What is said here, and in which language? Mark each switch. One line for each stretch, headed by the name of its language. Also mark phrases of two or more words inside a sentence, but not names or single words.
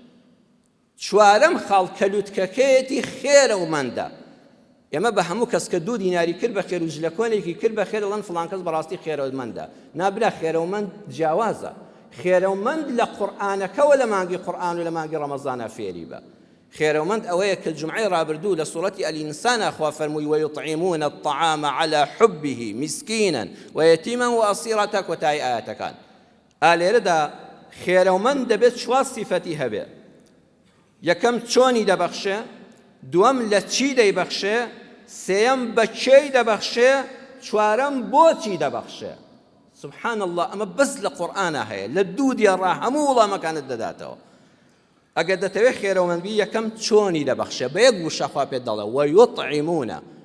Central Kurdish: چوارەم خاڵ کەلووتکەکەیەتی خێرە و مەندە ئێمە بە هەموو کەس کە 2 دیناری کرد بە خێر و جلەکۆنێکی کرد بە خێر دەڵێن فڵان کەس بەڕاستی خێرەومەندە نابرا خێرەومەند جیاوازە خێرەومەند لە قورئانەکەوە لە مانگی قورئان و لە مانگی ڕەمەزانە فێری بە خێرەومەند ئەوەیە کە جمعەی ڕابردوو لە سوورەتی ئەلئینسان خوا فەرمووی
Arabic: وەیطعیمون الطعام على حبه مسكینا ويتیما وأسیرا
Central Kurdish: تا کۆتایی ئاەتەکان ئالێرەدا خێرەومەند دەبێت 4 سیفەتی هەبێ یەکەم چۆنی دەبەخشێ دووەم لە چی دەیبەخشێ سێیەم بە کێی دەبەخشێ چوارەم بۆچی دەبەخشێ
Arabic: سبحان الله
Central Kurdish: ئەمە بەس لە قورئانە هەیە لە 2 دیێڕا هەموو وەڵامەکانت دەداتەوە ئەگەر دەتەوێت خێرەومەندبی یەکەم چۆنی دەبەخشێ بە یەک وشە خوا پێت دەڵێ وەیوطعیمونە